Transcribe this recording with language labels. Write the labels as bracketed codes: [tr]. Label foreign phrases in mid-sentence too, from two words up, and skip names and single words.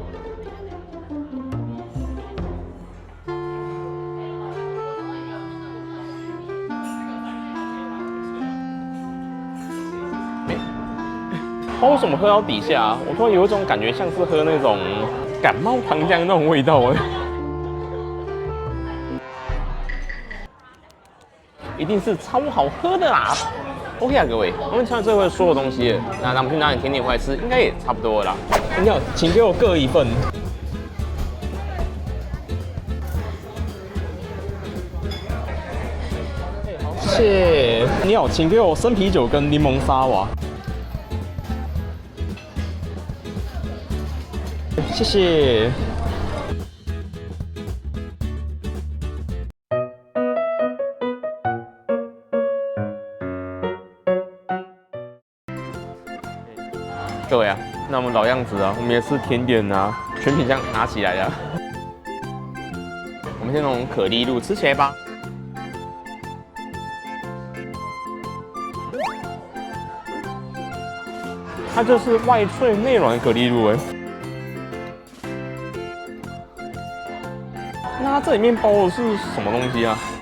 [zh] 为什麼喝到底下、啊，我突然有一種感覺，像是喝那種感冒糖漿那種味道哎。一定是超好喝的啦。OK 啊，各位，我們吃完最後所有東西了，那咱們去拿點甜點回來吃，應該也差不多了啦。你好，請給我各一份。謝謝。你好，請給我生啤酒跟檸檬沙瓦。謝謝。各位啊，那我們老樣子啊，我們也是甜點啊，全品項拿起來啊。我們先從可麗露吃起來吧。它就是外脆內軟的可麗露哎。那它這裡面包的是什麼東西啊？